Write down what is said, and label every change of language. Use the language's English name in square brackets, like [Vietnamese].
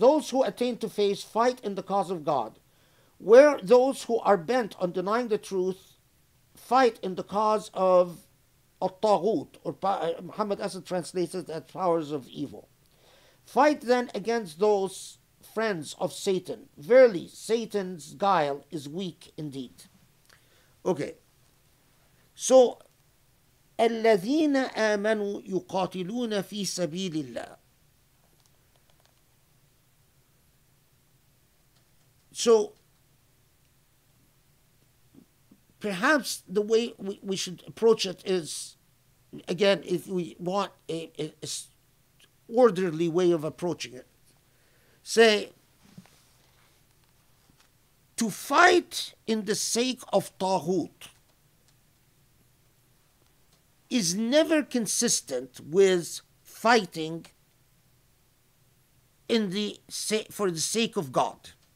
[English] Those who attain to faith fight in the cause of God, where those who are bent on denying the truth fight in the cause of al-taghut, or Muhammad Asad translates it as powers of evil. Fight then against those friends of Satan. Verily, Satan's guile is weak indeed. Okay, so [Arabic] الذين آمنوا يقاتلون في سبيل الله. [English] So perhaps the way we should approach it is, again, if we want a orderly way of approaching it, say, to fight in the sake of Taghut is never consistent with fighting for the sake of God.